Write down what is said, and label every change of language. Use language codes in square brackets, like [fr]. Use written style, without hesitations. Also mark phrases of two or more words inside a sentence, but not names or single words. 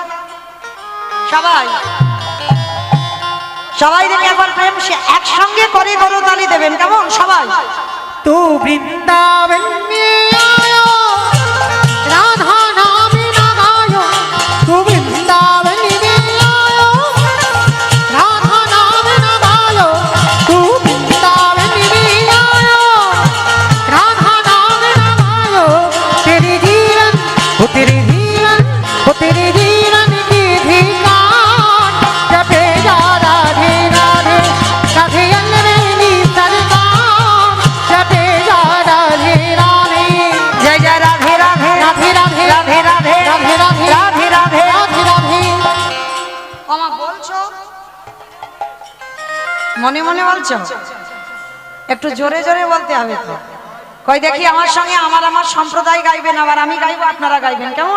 [bn] সবাই সবাই দেখি একবার প্রেম সে একসঙ্গে করে করতালি দেবেন, কেমন? সবাই [hi] तू वृंदावन में आयो, राधा नाम न गायो। तू वृंदावन में आयो, राधा नाम न गायो। तू वृंदावन में आयो, राधा नाम न गायो। तेरे जीवन हो, तेरे जीवन हो, तेरे जीवन की धिकार जपे जा राधे राधे, राधे अल्लवेली सरकार जपे जा राधे राधे। जय जय राधे राधे राधे राधे राधे राधे राधे राधे राधे राधे राधे राधे। [bn] আমা বলছো, মনে মনে বলছো? একটু জোরে জোরে বলতে হবে তো। কই দেখি আমার সঙ্গে আমার আমার সম্প্রদায় গাইবেন, আবার আমি গাইবো, আপনারা গাইবেন, কেমন?